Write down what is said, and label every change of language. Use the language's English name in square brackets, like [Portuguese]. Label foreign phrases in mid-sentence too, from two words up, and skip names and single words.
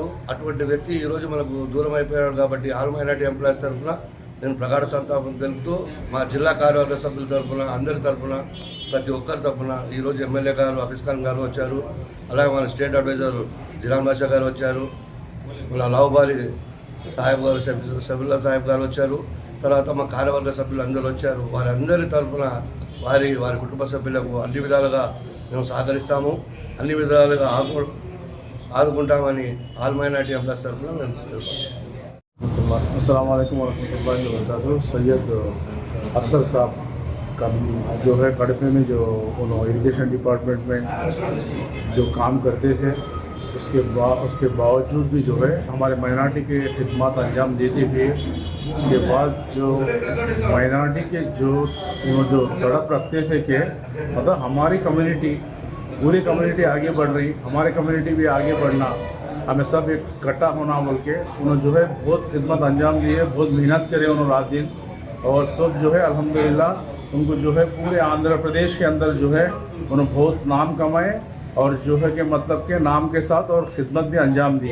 [Telugu] అటువంటి వ్యక్తి ఈరోజు మనకు దూరం అయిపోయాడు కాబట్టి ఆల్ మైనార్టీ ఎంప్లాయీస్ తరఫున నేను ప్రగాఢ సంతాపం తెలుపుతూ, మా జిల్లా కార్యవర్గ సభ్యుల తరఫున, అందరి తరఫున, ప్రతి ఒక్కరి తరఫున ఈరోజు ఎమ్మెల్యే గారు హఫీజ్ ఖాన్ గారు వచ్చారు, అలాగే మన [English] state adviser [Telugu] జిలాన్ బాషా గారు వచ్చారు, మన లావుబాలి సాహెబ్ గారు, సబిల్లా సాహెబ్ గారు వచ్చారు, తర్వాత మా కార్యవర్గ సభ్యులు అందరూ వచ్చారు. వారందరి తరఫున వారి కుటుంబ సభ్యులకు అన్ని విధాలుగా మేము సహకరిస్తాము, అన్ని విధాలుగా ఆదుకుంటామని ఆల్ మైనార్టీ ఎంప్లాయీస్ తరఫున మేము తెలుపుతున్నాం. [Arabic] السلام عليكم ورحمة الله وبركاته. [Urdu] سید افسر صاحب کا جو ہے کڑپے میں جو انہوں نے [English] irrigation department [Urdu] میں جو کام کرتے تھے، اس کے باوجود بھی جو ہے ہمارے مائنارٹی کے خدمت انجام دیتے ہوئے، اس کے بعد جو مائنارٹی کے جو تڑپ رکھتے تھے کہ مطلب ہماری کمیونٹی، پوری کمیونٹی آگے بڑھ رہی، ہمارے کمیونٹی بھی آگے بڑھنا، ہمیں سب ایک اکٹھا ہونا بول کے انہوں نے جو ہے بہت خدمت انجام دیے، بہت محنت کرے انہوں نے رات دن، اور سب جو ہے الحمدللہ ان کو جو ہے پورے آندھرا پردیش کے اندر جو ہے انہوں نے بہت نام کمائے اور جو ہے کہ مطلب کے نام کے ساتھ اور خدمت بھی انجام دیے.